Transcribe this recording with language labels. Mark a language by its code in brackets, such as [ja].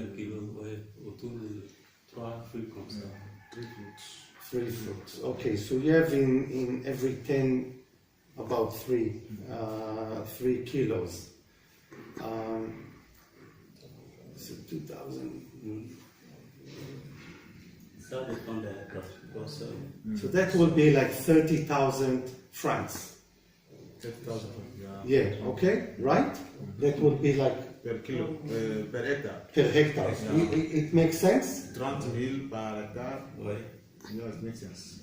[fr] 1 kilo, ouais, autour de 3 fruits comme ça. 3 fruits. 3 fruits. [en] Okay, so you have in every 10 about 3 kilos. So 2,000. [fr] Ça dépend de la grosseur. [en] So that will be like 30,000 francs. 30,000. Yeah, okay, right? That will be like Per kilo, per hectare. per hectare. It makes sense? [fr] 30 000 par hectare. Ouais. [en] Yeah, it makes sense.